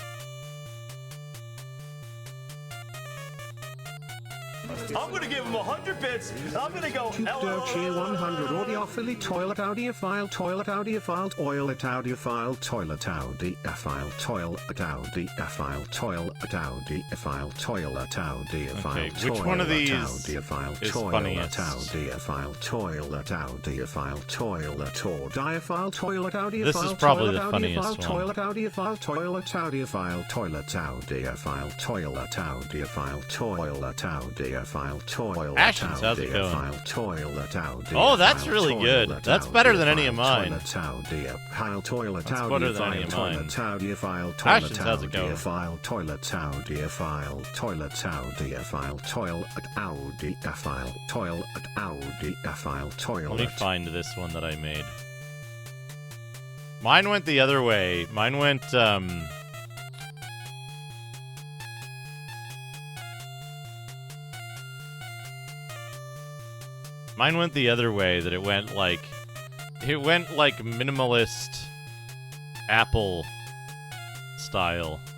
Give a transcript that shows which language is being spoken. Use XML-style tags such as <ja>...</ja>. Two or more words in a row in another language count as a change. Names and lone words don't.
<en>I'm gonna give him 100 bits. I'm gonna go. Cheer 100 audiophile toilet audiophile toilet audiophile toilet audiophile toilet audiophile toilet audiophile toilet audiophile toilet audiophile. Okay, which one of these is funniest? Audiophile toilet audiophile toilet audiophile toilet audiophile. This is probably the funniest one. Toilet audiophile toilet audiophile toilet audiophile toilet audiophile toilet audiophile toilet. Ashton's, how's it going? Toilet audiophile. Oh, that's really good. That's better than any of mine. That's better than any of mine. Ashton's, how's it going? Toilet audiophile. Toilet audiophile. Toilet audiophile. Toilet audiophile. Toilet. Let me find this one that I made. Mine went the other way. Mine went, Mine went the other way, that it went like minimalist Apple style.</en>